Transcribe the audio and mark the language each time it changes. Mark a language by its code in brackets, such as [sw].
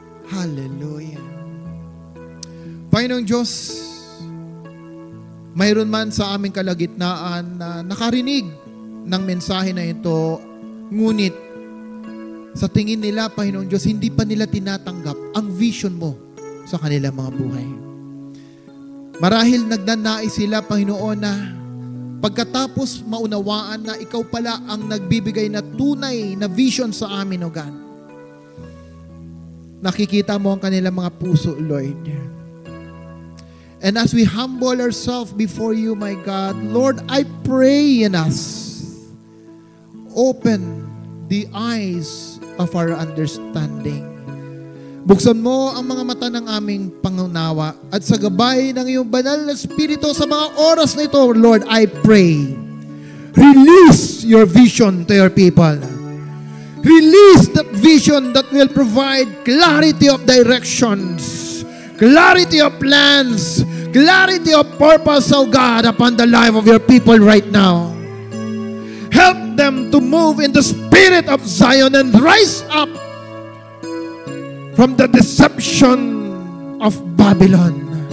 [tl] Hallelujah. Panginoong Diyos, mayroon man sa aming kalagitnaan na nakarinig ng mensahe na ito, ngunit sa tingin nila, Panginoong Diyos, hindi pa nila tinatanggap ang vision mo sa kanilang mga buhay. Marahil nagnanais sila, Panginoon, na pagkatapos maunawaan na ikaw pala ang nagbibigay na tunay na vision sa amin, [en] O God. [tl] Nakikita mo ang kanilang mga puso, Lord. [en] And as we humble ourselves before you, my God, Lord, I pray in us, open the eyes of our understanding. [tl] Buksan mo ang mga mata ng aming pangunawa at sa gabay ng iyong banal na Espiritu sa mga oras na ito, Lord, [en] I pray, release your vision to your people. Release that vision that will provide clarity of directions, clarity of plans, clarity of purpose, oh God, upon the life of your people right now. Help them to move in the spirit of Zion and rise up from the deception of Babylon.